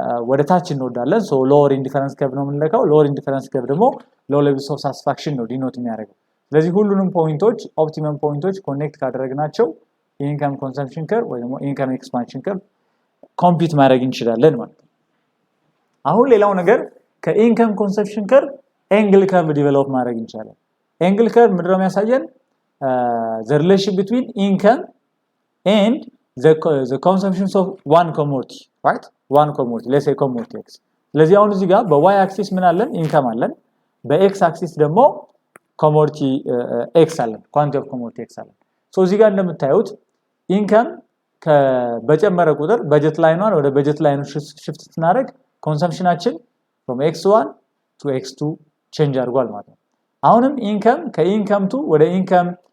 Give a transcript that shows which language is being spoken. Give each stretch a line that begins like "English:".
Amharic: ወደ ታች እንወዳለን። ሶ ሎወር ኢንዲፈረንስ ከርቭ ነው የምንለካው። ሎወር ኢንዲፈረንስ ከርቭ ደግሞ ሎው ሌቭልስ ኦፍ ሳቲስፋክሽን ነው ዲኖት የሚያደርገው። ስለዚህ ሁሉንም ፖይንቶች ኦፕቲመም ፖይንቶች ኮኔክት ካደረግናቸው ኢንከም ኮንሰምፕሽን ከርቭ ወይ ደግሞ ኢንከም ኤክስፓንሽን ከርቭ ኮምፒውት ማድረግ እንችላለን ማለት ነው። አሁን ሌላው ነገር ከኢንከም ኮንሰምፕሽን ከርቭ ኤንግል ከርቭ ዲቨሎፕ ማድረግ እንችላለን። ኤንግል ከርቭ ምንድነው የሚያሳየን?
English: the relation between income and the consumptions of one commodity, right? one commodity, let's say commodity X.
Amharic: ስለዚህ አሁን እዚህ ጋር በy axis ምን አለን? ኢንከም አለን። በx axis ደግሞ commodity x አለን፣
English: quantity of commodity x
Amharic: አለን። ሶ እዚህ ጋር እንደምታዩት ኢንከም በጨመረ ቁጥር በጀት ላይኗን ወደ በጀት ላይኑ ሽፍት ስናደርግ ኮንሰምፕሽናችን
English: from x1 to x2
Amharic: ቼንጅ አድርጓል ማለት ነው። አሁንም ኢንከም ከኢንከም 2 ወደ ኢንከም